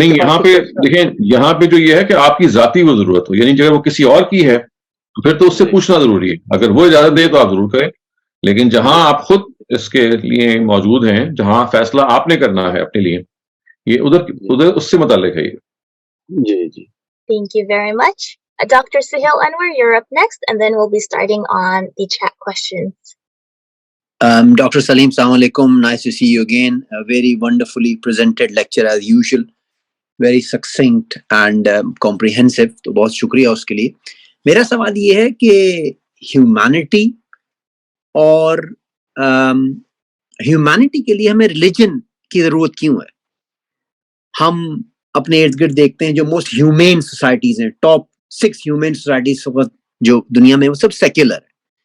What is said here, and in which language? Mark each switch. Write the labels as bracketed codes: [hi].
[ur] نہیں، یہاں پہ دیکھیں، یہاں پہ جو یہ ہے کہ آپ کی ذاتی وہ ضرورت ہو، یعنی اگر وہ کسی اور کی ہے تو پھر تو اس سے پوچھنا ضروری ہے. اگر وہ اجازت دے تو آپ ضرور کریں، لیکن جہاں آپ خود اس کے لیے موجود ہیں، جہاں فیصلہ آپ نے کرنا ہے اپنے لیے، یہ ادھر اس سے متعلق ہے. جی [en] Thank you very much. Dr. Sahil Anwar, you're up next, and then we'll be starting on the chat questions. Dr. Saleem, Assalamu alaikum. Nice to see you again. A very wonderfully presented lecture as usual. Very succinct and comprehensive. [ur] تو بہت شکریہ اس کے لیے. میرا سوال یہ ہے کہ ہیومینٹی اور ہیومینٹی کے لیے ہمیں ریلیجن کی ضرورت کیوں ہے؟ ہم اپنے ارد گرد دیکھتے ہیں جو موسٹ ہیومین سوسائٹیز ہیں، ٹاپ 6 ہیومین سوسائٹیز جو دنیا میں، وہ سب سیکولر ہے.